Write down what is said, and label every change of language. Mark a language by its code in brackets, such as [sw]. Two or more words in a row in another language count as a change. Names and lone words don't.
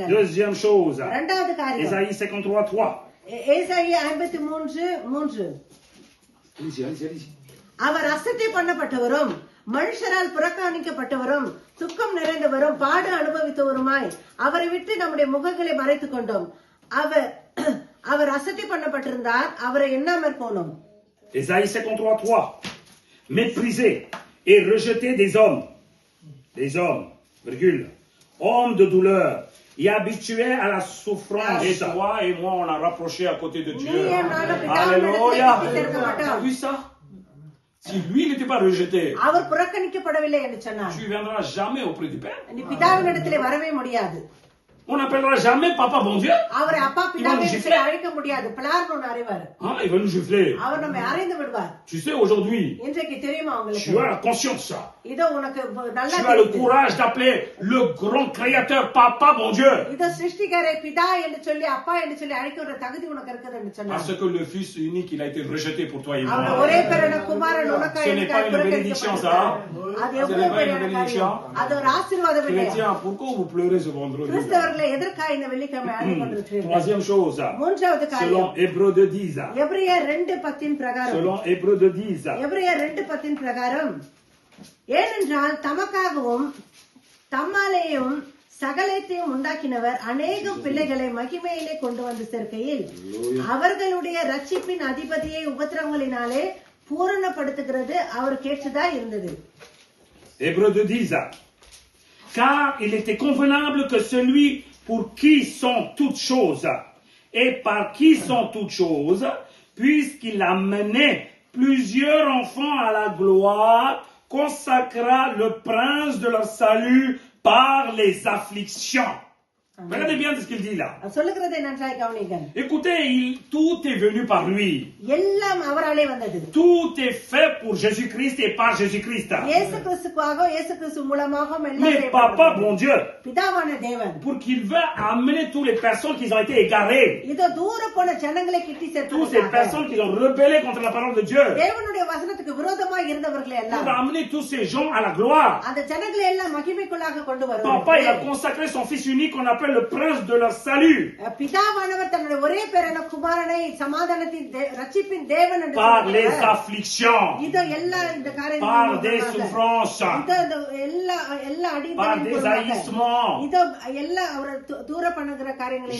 [fr] Deuxième chose, [ta] இரண்டாவது காரியம் [fr] Ésaïe 53:3. [ta] ஏசாயா 53:3. [fr] Allez-y. [ta] அவர் அசட்டை பண்ணப்பட்டவரும் மனுஷரால் புறக்கணிக்கப்பட்டவரும் துக்கம் நிறைந்தவரும் பாடு அனுபவித்தவருமாய் அவரை விட்டு நம்முடைய முகங்களை மறைத்துக் கொண்டோம். அவர் அசட்டை பண்ணப்பட்டிருந்தார், அவரை எண்ணாமற் போனோம். [fr] Ésaïe 53:3. Méprisé et rejeté des hommes, virgule, hommes de douleur et habitués à la souffrance. Et toi et moi, on a rapproché à côté de Dieu. Alléluia. Tu as vu ça? Si lui il n'était pas rejeté, [ta] அவர் புறக்கணிக்கப்படவில்லை என்று சொன்னார், [fr] tu viendras jamais auprès du Père. [ta] நீ பிதாவினிடத்திலே வரவே முடியாது. [fr] On n'appellera jamais Papa bon Dieu. [ta] அவரை அப்பா பிதாவே என்று அழைக்க முடியாது. பிளார்னு ஒன்று அறிவார். [fr] Il va nous gifler. [ta] அவர் நம்மை அறைந்து விடுவார். [fr] Tu sais, aujourd'hui, [ta] இன்றைக்கு தெரியுமா உங்களுக்கு? [fr] tu as la conscience ça. [ta] இதோ உனக்கு நல்லா [fr] Tu as le courage d'appeler le grand créateur Papa bon Dieu. [ta] இதோ சிருஷ்டிகரை பிதா என்று சொல்லி அப்பா என்று சொல்லி அழைக்கிற தகுதி உனக்கு இருக்குது என்று சொன்னார். [fr] Parce que le Fils unique, il a été rejeté pour toi et moi. [ta] அவர் ஒரே பேரான குமாரன் உனக்கு [fr] Ce n'est pas une bénédiction ça. [ta] அது எவ்வளவு பெரிய காரியம். அது ஒரு ஆசீர்வாதம் இல்லையா? [fr] Chrétien, pourquoi vous pleurez ce vendredi? [ta] கிறிஸ்தவர்களே எதற்காக இந்த வெள்ளிக்கிழமை அழுது கொண்டிருக்கிறீர்கள்? [fr] Troisième chose, [ta] மூன்றாவது காரியம் [fr] selon Hébreux 2:10. [ta] எபிரேயர் 2:10 பிரகாரம். [fr] Selon Hébreux 2:10. [ta] எபிரேயர் 2:10 பிரகாரம், ஏனென்றால் தமக்காகவும் தம்மாலேயும் சகலத்தையும் உண்டாக்கினவர் அநேகம் பிள்ளைகளை மகிமையிலே கொண்டு வந்து சேர்க்கையில் அவர்களுடைய ரட்சிப்பின் அதிபதியை உபத்திரவங்களினாலே பூரணப்படுத்துகிறது அவருக்கு ஏற்றதா இருந்தது. [fr] Hébreux 2:10. Car il était convenable que celui pour qui sont toutes choses et par qui sont toutes choses, puisqu'il a mené plusieurs enfants à la gloire, consacra le prince de leur salut par les afflictions. Regardez bien ce qu'il dit là. [ta] சொல்லுகிறதை நன்றாய் கவனியுங்கள். [fr] Écoutez, tout est venu par lui. [ta] எல்லாம் அவராலே வந்தது. [fr] Tout est fait pour Jésus-Christ et par Jésus-Christ. [ta] இயேசு கிறிஸ்துவாக இயேசு கிறிஸ்து மூலமாக எல்லாம் [fr] Mais Papa, bon Dieu, [ta] பிதாவான தேவன் [fr] pour qu'il veut amener toutes les personnes qui ont été égarées, [ta] இதோ தூர போன ஜனங்களை கிட்டி [fr] toutes ces [ta] சேர்த்து [fr] personnes qui ont rebellé contre la parole de Dieu, [ta] தேவனுடைய வசனத்துக்கு விரோதமாக இருந்தவர்களை [fr] pour [ta] எல்லாம் [fr] amener tous ces gens à la gloire. [ta] அந்த ஜனங்களை எல்லாம் மகிமைக்குள்ளாக கொண்டு [fr] Papa, il a [ta] வருவார். [fr] consacré son fils unique qu'on appelle le prince de leur salut [ta] பிதாவானவர் தன்னுடைய ஒரே பேரான குமாரனை சமாதானத்தின் ரட்சிப்பின் தேவன் என்று [fr] par les [ta] சொல்கிறார். [fr] afflictions, [ta] இதோ எல்லா இந்த [fr] par [ta] காரியங்களும் [fr] des souffrances, [ta] எல்லா [fr] par des [ta] அடிதலும் [fr] haïssements. [ta] இதோ எல்லா அவர் தூர பண்ணுகிற காரியங்களை